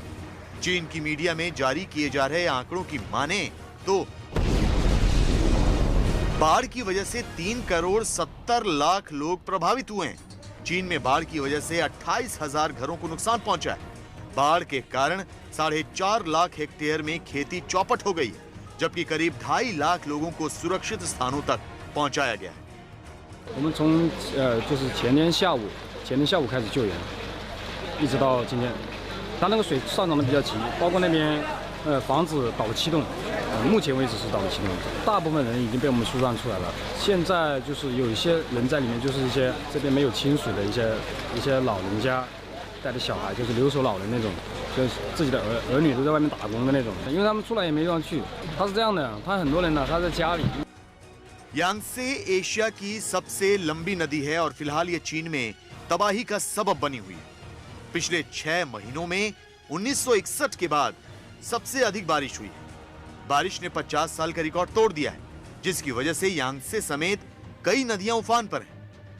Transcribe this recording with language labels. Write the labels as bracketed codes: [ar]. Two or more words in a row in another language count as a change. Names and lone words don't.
[hi] चीन की मीडिया में जारी किए जा रहे आंकड़ों की माने तो बाढ़ की वजह से 3 करोड़ 70 लाख लोग प्रभावित हुए हैं। चीन में बाढ़ की वजह से 28,000 घरों को नुकसान पहुंचा है। बाढ़ के कारण 4.5 लाख हेक्टेयर में खेती चौपट हो गई है, जबकि करीब 2.5 लाख लोगों को सुरक्षित स्थानों तक पहुंचाया गया है। [zh] 我们从就是前天下午开始救援，一直到今天，它那个水上涨的比较急，包括那边房子导气动，目前为止是导气动，大部分人已经被我们疏散出来了。现在就是有一些人在里面，就是一些这边没有清水的一些老人家带着小孩，就是留守老人那种，就是自己的儿女都在外面打工的那种，因为他们出来也没地方去。他是这样的，他很多人呢，他在家里。 [hi] यांगत्से एशिया की सबसे लंबी नदी है और फिलहाल ये चीन में तबाही का सबब बनी हुई है। पिछले 6 महीनों में 1961 के बाद सबसे अधिक बारिश हुई है। बारिश ने 50 साल का रिकॉर्ड तोड़ दिया है, जिसकी वजह से यांगत्से समेत कई नदियां उफान पर हैं।